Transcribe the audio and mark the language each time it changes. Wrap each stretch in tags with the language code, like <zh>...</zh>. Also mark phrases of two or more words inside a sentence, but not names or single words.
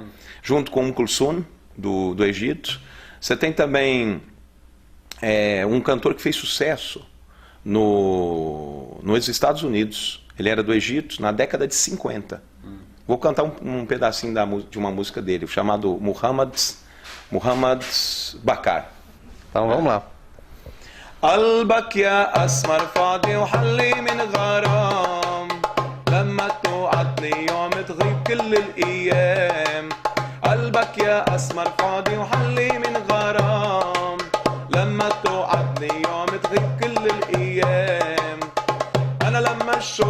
<pt>Junto com Kulsum, do Egito. Você tem também um cantor que fez sucesso nos Estados Unidos. Ele era do Egito na década de 50. Vou cantar um pedacinho de uma música dele, chamado Muhammad Bakar. Então vamos lá.</pt> <ar>قلبك يا أسمر فاضي وحلي من غرام لما توعدني يوم تغيب كل الأيام قلبك يا أسمر فاضي وحلي من غرام لما توعدني يوم تغيب كل الأيام أنا لما</ar>